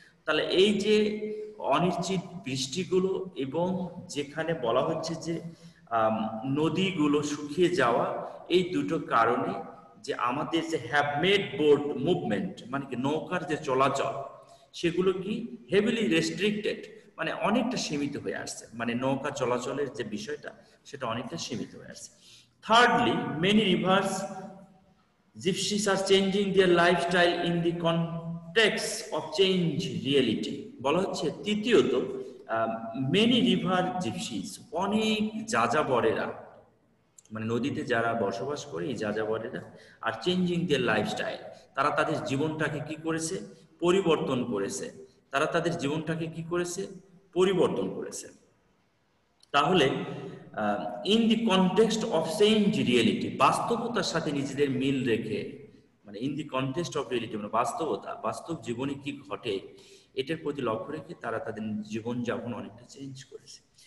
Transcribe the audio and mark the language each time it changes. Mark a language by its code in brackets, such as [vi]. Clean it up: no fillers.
[bn] তাহলে এই যে অনিশ্চিত বৃষ্টিগুলো এবং যেখানে বলা হচ্ছে যে নদীগুলো শুকিয়ে যাওয়া, এই দুটো কারণে যে আমাদের যে [en] have made boat movement, [bn] মানে কি নৌকার যে চলাচল, সেগুলো কি [en] heavily restricted, [bn] মানে অনেকটা সীমিত হয়ে আসছে, মানে নৌকা চলাচলের যে বিষয়টা সেটা অনেকটা সীমিত হয়ে আসছে। [en] Thirdly, many rivers gypsies are changing their lifestyle in the context of change reality। [bn] বলা হচ্ছে তৃতীয়ত, [en] many river gypsies, [bn] অনেক যাযাবরেরা, মানে নদীতে যারা বসবাস করে এই যাযাবরেরা, [en] are changing their lifestyle, [bn] তারা তাদের জীবনটাকে কি করেছে, পরিবর্তন করেছে। তারা তাদের জীবনটাকে কি করেছে, পরিবর্তন করেছে। তাহলে [en] in the context of change reality, [bn] বাস্তবতার সাথে নিজেদের মিল রেখে, মানে [en] in the context of reality [bn] মানে বাস্তবতা, বাস্তব জীবনে কি ঘটে এটার প্রতি লক্ষ্য রেখে তারা তাদের জীবনযাপন অনেকটা চেঞ্জ করেছে।